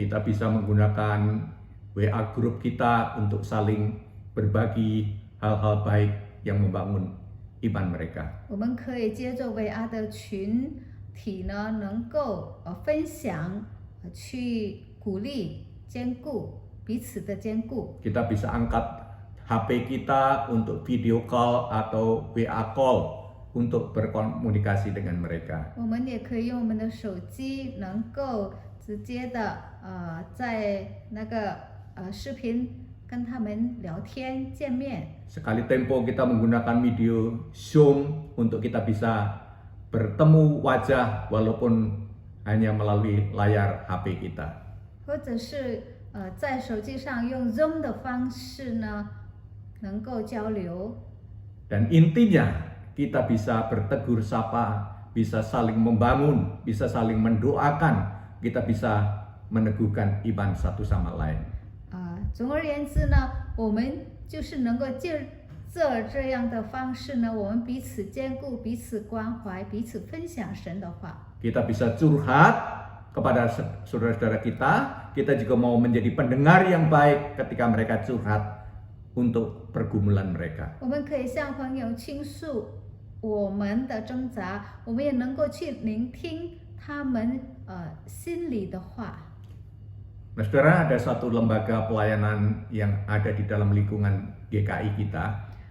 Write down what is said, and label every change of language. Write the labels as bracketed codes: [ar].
[id] Kita bisa menggunakan WA group kita untuk saling berbagi hal-hal baik yang membangun iman mereka. [zh] 我们可以接着 WA 的群体呢，能够分享，去鼓励、兼顾。彼此的兼顾， [id] Kita bisa angkat HP kita untuk video call atau WA call untuk berkomunikasi dengan mereka. [zh] 我们也可以用我们的手机，能够直接的在那个视频跟他们聊天见面。 [id] Sekali tempo kita menggunakan video Zoom untuk kita bisa bertemu wajah walaupun hanya melalui layar HP kita. [zh] 或者是在手机上用 Zoom 的方式呢，能够交流。 [id] Dan intinya kita bisa bertegur sapa, bisa saling membangun, bisa saling mendoakan, kita bisa meneguhkan iman satu sama lain. [zh] 总而言之呢，我们就是能够借这样的方式呢，我们彼此兼顾、彼此关怀、彼此分享神的话。 [id] Kita bisa curhat kepada saudara-saudara kita juga mau menjadi pendengar yang baik ketika mereka curhat untuk pergumulan mereka. [zh] 我们可以向朋友倾诉我们的挣扎，我们也能够去聆听他们心里的话。 [id] Nah, saudara, ada satu lembaga pelayanan yang ada di dalam lingkungan GKI kita.